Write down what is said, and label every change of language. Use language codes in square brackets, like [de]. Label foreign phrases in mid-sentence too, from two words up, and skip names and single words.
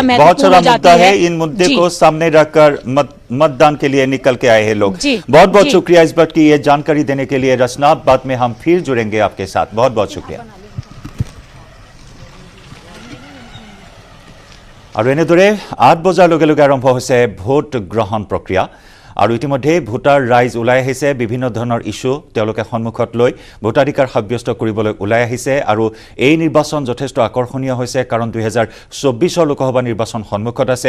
[hi] बहुत महत्वपूर्ण सारा हो जाती मुद्दा है। है। इन मुद्दे को सामने रखकर मतदान के लिए निकल के आए हैं लोग। जी, बहुत बहुत जी। शुक्रिया इस बात की ये जानकारी देने के लिए रचना। बाद में हम फिर जुड़ेंगे आपके साथ। बहुत बहुत शुक्रिया। [as] और এনেদৰে 8 বজাৰ লগে লগে আৰম্ভ হৈছে ভোট গ্ৰহণ প্ৰক্ৰিয়া। আৰু ইতিমধ্যে ভোটাৰ ৰাইজ ওলাই আহিছে, বিভিন্ন ধৰণৰ ইস্যু তেওঁলোকে সন্মুখত লৈ ভোটাধিকাৰ সাব্যস্ত কৰিবলৈ ওলাই আহিছে। আৰু এই নিৰ্বাচন যথেষ্ট আকৰ্ষণীয় হৈছে, কাৰণ 2024 লোকসভা নিৰ্বাচন সন্মুখত আছে।